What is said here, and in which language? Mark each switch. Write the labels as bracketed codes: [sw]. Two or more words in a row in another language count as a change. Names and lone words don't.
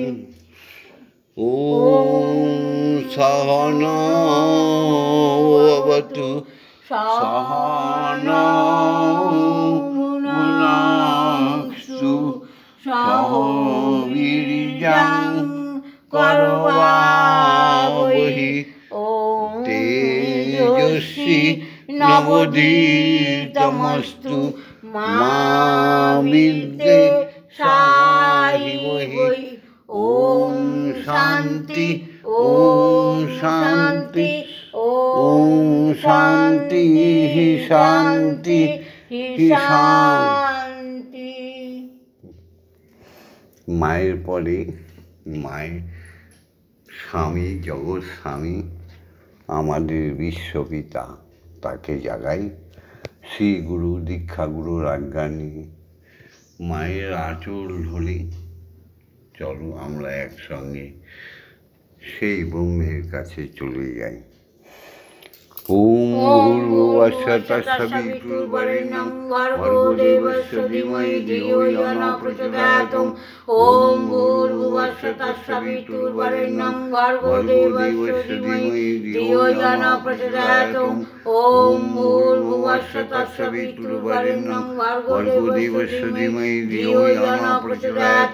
[sa] ॐ सहना भवतु सहना भुनक्तु सह वीर्यं करवावहै तेजस्वी नवोदितमस्तु मा विद्विषावहै। ओम शांति ओम शांति ओम शांति ही शांति ही शांति। [bn] माয়ের পরে মায়ের স্বামী জগৎ স্বামী আমাদের বিশ্বপিতা, তাকে জাগাই শ্রী গুরু দীক্ষা গুরুর আজ্ঞা নিয়ে মায়ের আঁচল ধরে চলো আমরা একসঙ্গে সেই ব্রহ্মের কাছে চলে যাই। [sa] ওম ভূর্ভুবস্সুঃ তৎসবিতুর্বরেণ্যং ভর্গো দেবস্য ধীমহি ধিয়ো ইয়ো ন প্রচোদয়াৎ। ওম ভূর্ভুবস্সুঃ তৎসবিতুর্বরেণ্যং ভর্গো দেবস্য ধীমহি ধিয়ো ইয়ো ন প্রচোদয়াৎ। ওম ভূর্ভুবস্সুঃ তৎসবিতুর্বরেণ্যং ভর্গো দেবস্য ধীমহি ধিয়ো ইয়ো ন প্রচোদয়াৎ।